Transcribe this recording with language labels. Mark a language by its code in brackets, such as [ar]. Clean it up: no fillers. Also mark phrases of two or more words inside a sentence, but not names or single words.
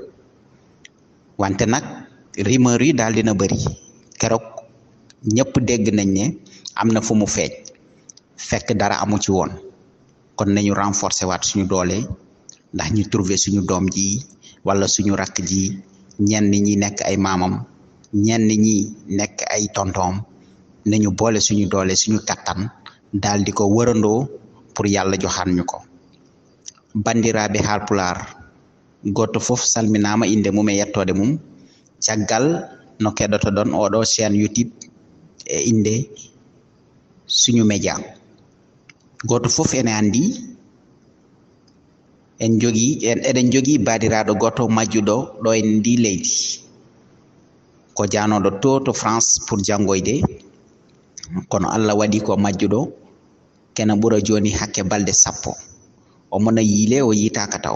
[wo] Wante nag rumeur yi daal dina bëri keroog ñëpp dégg nañ ne am na fu mu feeñ fekk dara amu ci woon, kon nañu renforcer waat suñu doole ndax ñu trouver suñu doom ji wala suñu rakk ji. ñenn ñi nekk ay maamam, ñenn ñi nekk ay tontoom, nañu boole suñu doole suñu kattan daal di ko wërandoo pour yàlla joxaan ñu ko. [ff] Bandiraɓe Haalpulaar, goto fof salminama inde mum e yettode mum caggal no keɗoto ɗon oɗo chaîne YouTube e inde suñu média. Goto fof ene andi eɗen jogii baadiraɗo goto majjuɗo ɗo e ndi leydi ko janoɗo to France pour janngoyde, kono Allah waɗi ko majjuɗo kene ɓura joni hakke balɗe 10 o mona yiile o yitaka taw.